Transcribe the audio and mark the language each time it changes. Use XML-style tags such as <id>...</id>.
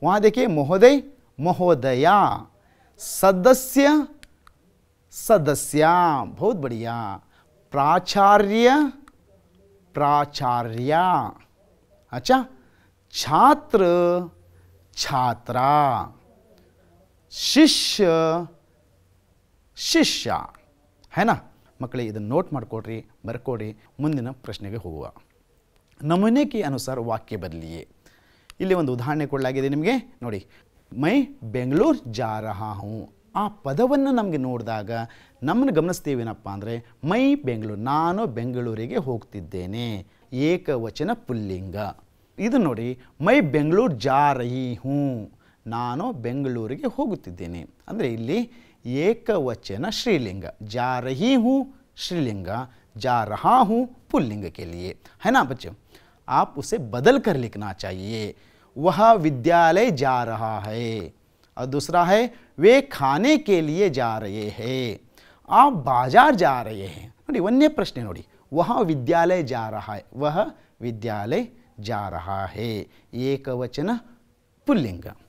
<hi>वहाँ देखिए, महोदय महोदया, सदस्य सदस्या, बहुत बढ़िया, प्राचार्य प्राचार्या, अच्छा, छात्र छात्रा,</hi> <kn>ಶಿಷ್ಯ ಶಿಷ್ಯ</kn> <hi>है ना</hi> <kn>ಮಕ್ಕಳೇ? ಇದನ್ನು ನೋಟ್ ಮಾಡ್ಕೊಡ್ರಿ, ಬರ್ಕೊಡಿ, ಮುಂದಿನ ಪ್ರಶ್ನೆಗೆ ಹೋಗುವ। ನಮೂನೆ</kn> <hi>के अनुसार</hi> <kn>ವಾಕ್ಯ ಬದಲಿಯೇ। ಇಲ್ಲಿ ಒಂದು ಉದಾಹರಣೆ ಕೊಡಲಾಗಿದೆ ನಿಮಗೆ ನೋಡಿ,</kn> <hi>ಮೈ ಬೆಂಗಳೂರು ಜಾ ರಹಾ ಹೂಂ।</hi> <kn>ಆ ಪದವನ್ನು ನಮಗೆ ನೋಡಿದಾಗ ನಮ್ಮನ್ನು ಗಮನಿಸ್ತೀವೇನಪ್ಪ ಅಂದರೆ,</kn> <hi>ಮೈ ಬೆಂಗಳೂರು,</hi> <kn>ನಾನು ಬೆಂಗಳೂರಿಗೆ ಹೋಗ್ತಿದ್ದೇನೆ, ಏಕವಚನ ಪುಲ್ಲಿಂಗ। ಇದು ನೋಡಿ,</kn> <hi>ಮೈ ಬೆಂಗಳೂರು ಜಾ ರಹಿ ಹೂಂ,</hi> <kn>ನಾನು ಬೆಂಗಳೂರಿಗೆ ಹೋಗುತ್ತಿದ್ದೇನೆ ಅಂದರೆ ಇಲ್ಲಿ ಏಕವಚನ ಶ್ರೀಲಿಂಗ,</kn> <hi>जा रही हूँ श्रीलिंग, जा रहा हूँ पुल्लिंग के लिए, है ना बच्चों? आप उसे बदल कर लिखना चाहिए। वह विद्यालय जा रहा है, और दूसरा है वे खाने के लिए जा रहे हैं, आप बाजार जा रहे हैं।</hi> <kn>ನೋಡಿ ಒಂದೇ ಪ್ರಶ್ನೆ ನೋಡಿ,</kn> <hi>वह विद्यालय जा रहा है, वह विद्यालय जा रहा है, एकवचन पुल्लिंग।</hi>